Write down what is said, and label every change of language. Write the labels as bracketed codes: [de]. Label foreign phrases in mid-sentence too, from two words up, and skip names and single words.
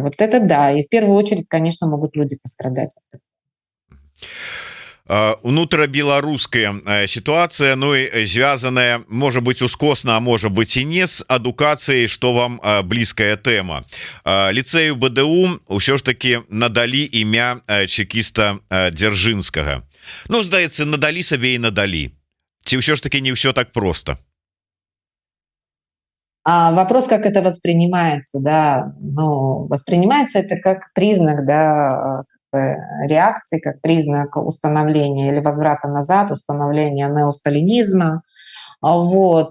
[ru] Вот это да. И в первую очередь, конечно, могут люди пострадать от этого. Унутрабеларуская ситуация, ну и звязаная, может быть, ускосна, а может быть и не, с адукацией, что вам близкая тема. [be] Лицею БДУ ўсё ж таки надали імя чекіста Дзяржынскага. Ну, здаецца, надалі сабе і надалі. Ці ўсё ж таки не ўсё так просто? [ru] Вопрос, как это воспринимается, да, ну, воспринимается это как признак, да, реакции, как признак установления или возврата назад, установления неосталинизма. Вот.